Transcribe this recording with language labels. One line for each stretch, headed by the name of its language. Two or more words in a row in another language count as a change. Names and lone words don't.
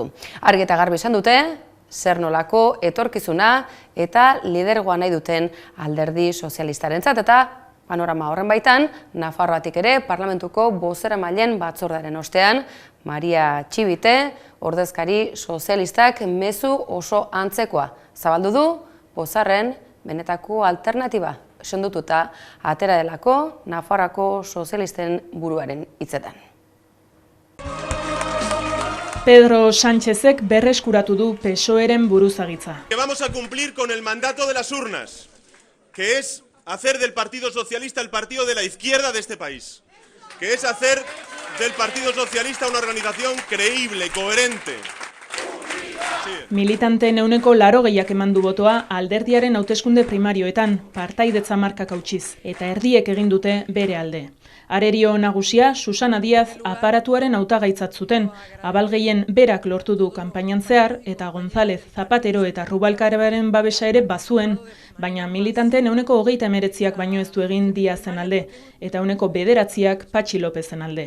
Basque: Argi eta garbi esan dute, zer nolako etorkizuna eta lidergoa nahi duten alderdi sozialistarentzat eta panorama horren baitan, Nafarroatik ere parlamentuko bozeramaileen batzordearen ostean, Maria Txibite, ordezkari sozialistak mezu oso antzekoa zabaldu du, pozarren benetako alternatiba sendotuta atera delako Nafarroako sozialisten buruaren hitzetan. Pedro Sánchezek berreskuratu du PSOEren buruzagitza.
Spanish: Que vamos a cumplir con el mandato de las urnas, que es hacer del Partido Socialista el partido de la izquierda de este país, que es hacer del Partido Socialista una organización creíble, coherente.
Basque: Militanteen 80% eman du botoa alderdiaren hauteskunde primarioetan, partaidetza markak hautsiz, eta erdiek egin dute bere alde. Arerio nagusia Susana Díaz aparatuaren hautagaitzat zuten, abal gehien berak lortu du kanpainan zehar, eta González, Zapatero eta Rubalcabaren babesa ere bazuen, baina militanteen 29% baino ez du egin Díazen alde, eta 9% Patxi Lopezen alde.